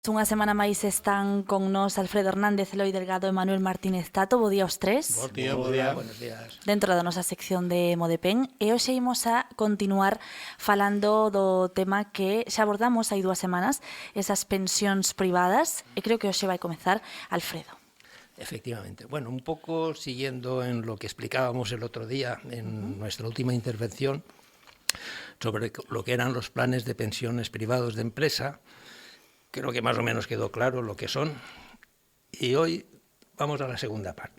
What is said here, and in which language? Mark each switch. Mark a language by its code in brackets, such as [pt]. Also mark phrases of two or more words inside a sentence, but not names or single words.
[gl] Unha semana máis están con nós Alfredo Hernández, Eloi Delgado e Manuel Martínez Tato. Bo día aos tres. Bo día, bo día. [es] Buenos días. [gl] Dentro da nosa sección de Modepen. E hoxe imos a continuar falando do tema que xa abordamos hai 2 semanas, esas pensións privadas. E creo que hoxe vai comezar Alfredo. Efectivamente. [es] Bueno, un poco siguiendo en lo que explicábamos el otro día en nuestra última intervención sobre lo que eran los planes de pensiones privados de empresa. Creo que más o menos quedó claro lo que son. Y hoy vamos a la segunda parte.